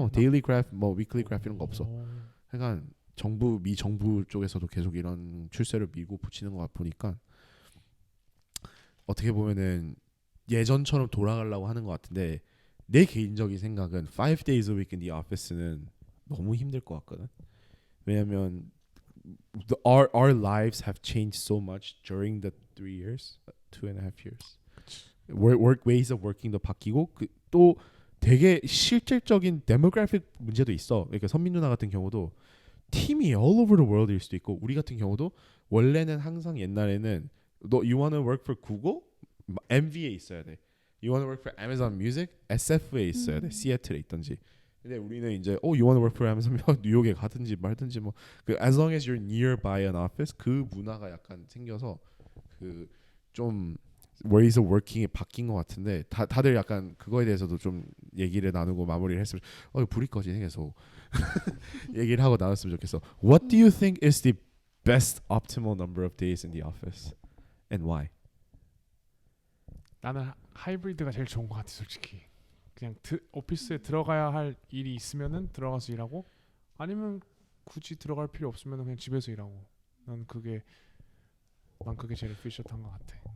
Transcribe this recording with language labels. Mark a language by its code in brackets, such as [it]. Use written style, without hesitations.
[ko] 데일리 그래프, 뭐 위클리 그래프 이런 거 없어. 그러니까 미 정부 쪽에서도 계속 이런 출세를 밀고 붙이는 거 보니까 어떻게 보면은 예전처럼 돌아가려고 하는 것 같은데 내 개인적인 생각은 [en] 5 days a week in the office [ko] 는 너무 힘들 것 같거든. 왜냐면 [en] our lives have changed so much during the 3 years, 2.5 years. work ways of working [ko] 도 바뀌고 또 되게 실질적인 demographic 문제도 있어. 그러니까 선민 누나 같은 경우도 팀이 [en] all over the world [ko] 일 수도 있고 우리 같은 경우도 원래는 항상 옛날에는 너 [en] you wanna work for Google? [ko] MV에 있어야 돼. [en] You wanna work for Amazon Music? [ko] SF에 있어야 돼. 시애틀에 있던지. 근데 우리는 이제 [en] you wanna work for Amazon [ko] 뉴욕에 가든지 말든지 뭐 [en] as long as you're nearby an office [ko] 그 문화가 약간 생겨서 그 좀 [en] ways of working [ko] 이 바뀐 것 같은데 다들 약간 그거에 대해서도 좀 얘기를 나누고 마무리를 했으면 불이 꺼지네 계속 얘기를 하고 나눴으면 좋겠어. [en] What do you think is the best optimal number of days in the office and why? [ko] 나는 하이브리드가 제일 좋은 것 같아 솔직히. 그냥 오피스에 들어가야 할 일이 있으면은 들어가서 일하고 아니면 굳이 들어갈 필요 없으면 그냥 집에서 일하고. 난 그게 제일 efficient한 것 같아.